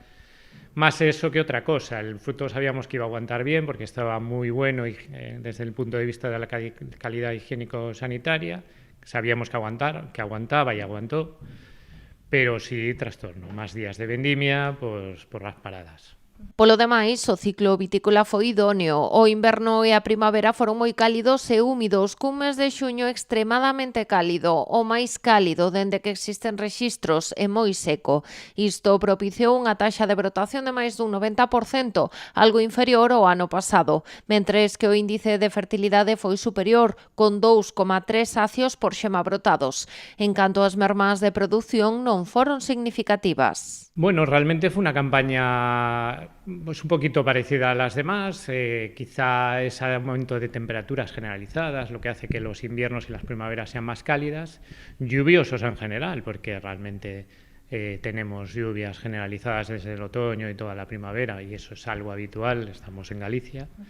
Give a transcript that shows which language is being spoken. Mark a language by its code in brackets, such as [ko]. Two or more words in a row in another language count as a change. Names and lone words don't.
[es] Más eso que otra cosa. El fruto sabíamos que iba a aguantar bien porque estaba muy bueno y, desde el punto de vista de la calidad higiénico-sanitaria. Sabíamos que aguantaba y aguantó, pero sí trastorno. Más días de vendimia pues, por las paradas. [gl] Polo demais, o ciclo vitícola foi idóneo. O inverno e a primavera foron moi cálidos e húmidos, cun mes de xuño extremadamente cálido, o máis cálido dende que existen rexistros e moi seco. Isto propiciou unha taxa de brotación de máis dun 90%, algo inferior ao ano pasado, mentres que o índice de fertilidade foi superior, con 2,3 acios por xema brotados. En canto ás mermas de produción non foron significativas. [es] Bueno, realmente fue una campaña pues un poquito parecida a las demás, quizá ese aumento de temperaturas generalizadas, lo que hace que los inviernos y las primaveras sean más cálidas, lluviosos en general, porque realmente tenemos lluvias generalizadas desde el otoño y toda la primavera, y eso es algo habitual, estamos en Galicia.